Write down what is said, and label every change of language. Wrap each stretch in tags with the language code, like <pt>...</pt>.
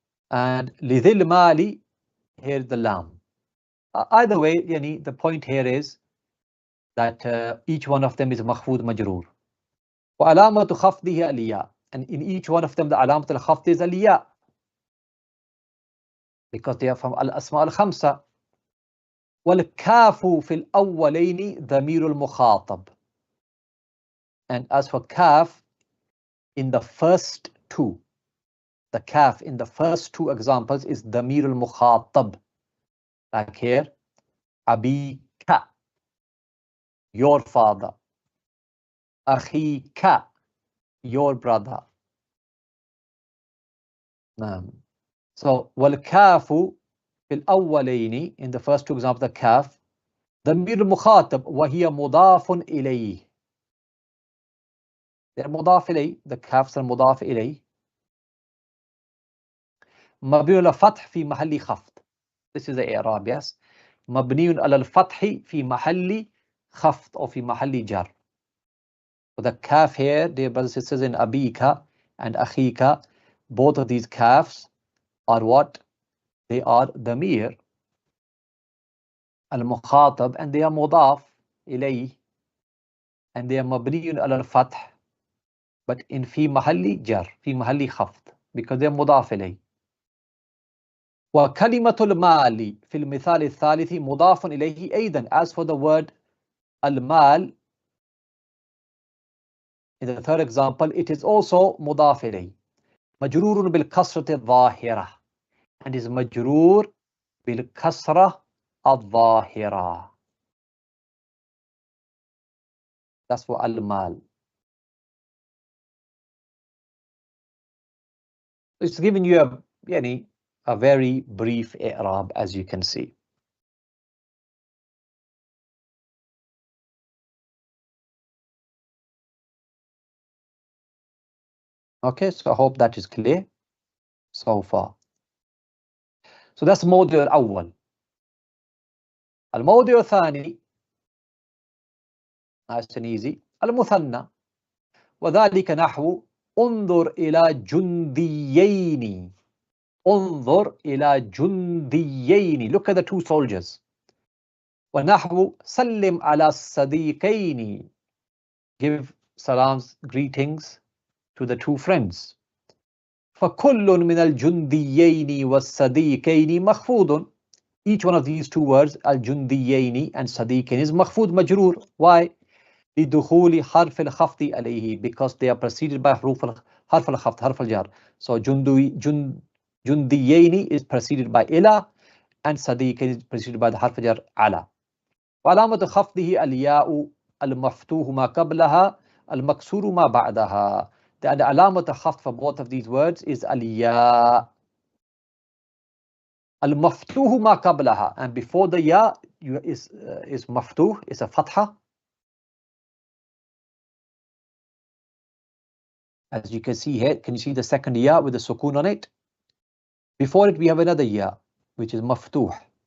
<en>And</en> <ar>لذي المال,</ar> <en>here's the lam. Either way, yani, the point here is that each one of them is</en> <ar>مخفوض مجرور. وعلامة خفضه الياء.</ar> <en>And in each one of them, the</en> <ar>علامة الخفض</ar> <en>is الياء, because they are from</en> <ar>الأسماء الخمسة. والكاف في الأولين ضمير المخاطب.</ar> <en>And as for kaf, in the first two, the kaf in the first two examples is</en> <ar>ضمير المخاطب.</ar> <en>Like here, أبيك, your father. أخيك, your brother. So</en> <ar>والكاف في الأولين,</ar> <en>in the first two examples, the kaf,</en> <ar>ضمير المخاطب وهي مضاف إليه.</ar> <en>They're مضاف إليه, the kafs are مضاف إليه.</en> <ar>مبني على الفتح في محل خفض.</ar> <en>This is the إعراب, yes.</en> <ar>مبني على الفتح في محل خفض or في محل جر.</ar> <en>So the kaf here, dear brothers and sisters, in أبيك and أخيك, both of these kafs are what? They are ضمير المخاطب, and they are مضاف إليه, and they are مبني على الفتح, but in</en> <ar>في محل جر, في محل خفض,</ar> <en>because they are مضاف إليه.</en> <ar>وكلمة المال في المثال الثالث مضاف إليه أيضا.</ar> <en>As for the word المال in the third example, it is also مضاف إليه.</en> <ar>مجرور بالكسرة الظاهرة,</ar> <en>and is</en> <ar>مجرور بالكسرة الظاهرة.</ar> <en>That's for المال. It's giving you a very brief i'rab, as you can see. Okay, so I hope that is clear so far. So that's</en> <ar>الموضوع الأول. الموضوع الثاني,</ar> <en>nice and easy, المثنى.</en> <ar>وذلك نحو انظر إلى جنديين. انظر إلى جنديين.</ar> <en>Look at the two soldiers.</en> <ar>ونحو سلم على الصديقين.</ar> <en>Give salams, greetings to the two friends.</en> <ar>فكل من الجنديين والصديقين مخفوض.</ar> <en>Each one of these two words, الجنديين and صديقين, is</en> <ar>مخفوض مجرور.</ar> <en>Why?</en> <ar>لدخول حرف الخفض عليه,</ar> <en>because they are preceded by</en> <ar>حرف الخفض, حرف الجر.</ar> <en>So جنديين is preceded by إلى, and صديقين is preceded by the</en> <ar>حرف الجر على. وعلامة خفضه الياء المفتوح ما قبلها المكسور ما بعدها.</ar> <en>The علامة خفض for both of these words is الياء.</en> <ar>Al-maftuhu ma qablaha,</ar> <en>and before the ya is maftuh, is a fatha. As you can see here, can you see the second ya with the sukoon on it? Before it we have another ya, which is maftuh.</en>